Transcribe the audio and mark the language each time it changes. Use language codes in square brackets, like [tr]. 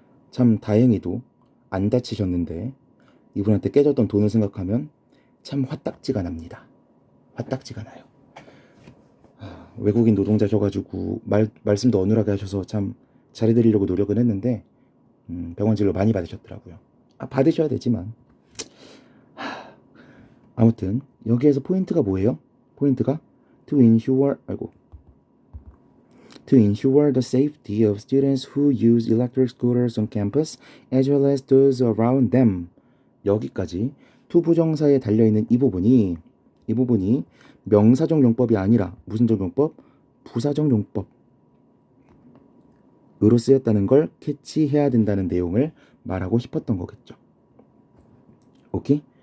[ko] 참 다행히도 안 다치셨는데 이분한테 깨졌던 돈을 생각하면 참 화딱지가 납니다. 화딱지가 나요. 외국인 노동자셔가지고 말씀도 어눌하게 하셔서 참 잘해드리려고 노력은 했는데 병원 진료 많이 받으셨더라고요. 받으셔야 되지만 아무튼 여기에서 포인트가 뭐예요? 포인트가 [en] to ensure the safety of students who use electric scooters on campus as well as those around them. [ko] 여기까지 투부정사에 달려있는 이 부분이 명사적 용법이 아니라 무슨적 용법? 부사적 용법으로 쓰였다는 걸 캐치해야 된다는 내용을 말하고 싶었던 거겠죠. 오케이?